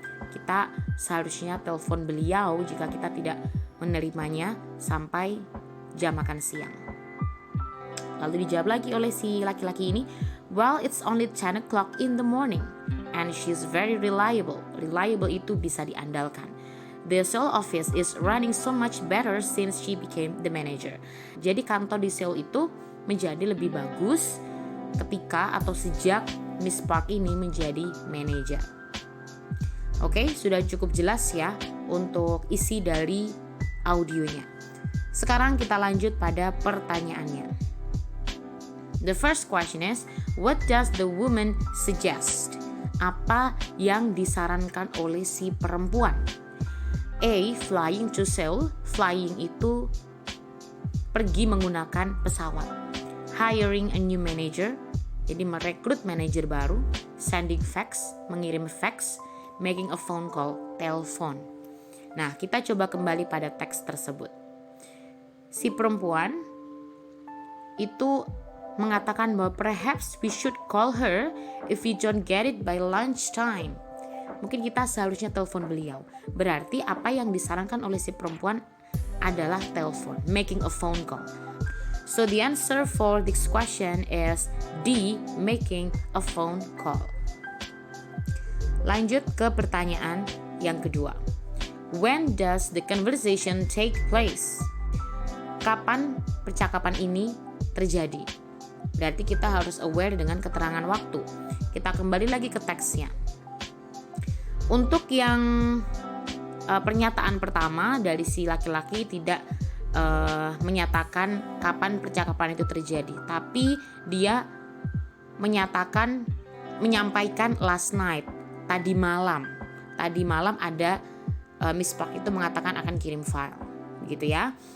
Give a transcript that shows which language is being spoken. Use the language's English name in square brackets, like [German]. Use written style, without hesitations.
[Indonesian] Kita seharusnya telepon beliau jika kita tidak menerimanya sampai jam makan siang. Lalu dijawab lagi oleh si laki-laki ini, [English] well, it's only 10 o'clock in the morning and she's very reliable. [Indonesian] Reliable itu bisa diandalkan. [English] The Seoul office is running so much better since she became the manager. [Indonesian] Jadi kantor di Seoul itu menjadi lebih bagus ketika atau sejak Miss Park ini menjadi manajer. Oke, sudah cukup jelas ya untuk isi dari audionya. Sekarang kita lanjut pada pertanyaannya. [English] The first question is, what does the woman suggest? [Indonesian] Apa yang disarankan oleh si perempuan? A. [English] Flying to Seoul. [Indonesian] Flying itu pergi menggunakan pesawat. [English] Hiring a new manager, [Indonesian] jadi merekrut manajer baru. [English] Sending fax, [Indonesian] mengirim fax. [English] Making a phone call, telepon. [Indonesian] Nah, kita coba kembali pada teks tersebut. Si perempuan itu mengatakan bahwa [English] perhaps we should call her if we don't get it by lunchtime. [Indonesian] Mungkin kita seharusnya telepon beliau. Berarti apa yang disarankan oleh si perempuan adalah telepon, [English] making a phone call. So the answer for this question is D, making a phone call. [Indonesian] Lanjut ke pertanyaan yang kedua. [English] When does the conversation take place? [Indonesian] Kapan percakapan ini terjadi? Berarti kita harus aware dengan keterangan waktu. Kita kembali lagi ke teksnya. Untuk yang pernyataan pertama dari si laki-laki tidak menyatakan kapan percakapan itu terjadi, tapi dia menyampaikan [English] last night, [Indonesian] tadi malam ada Miss Park itu mengatakan akan kirim file, gitu ya.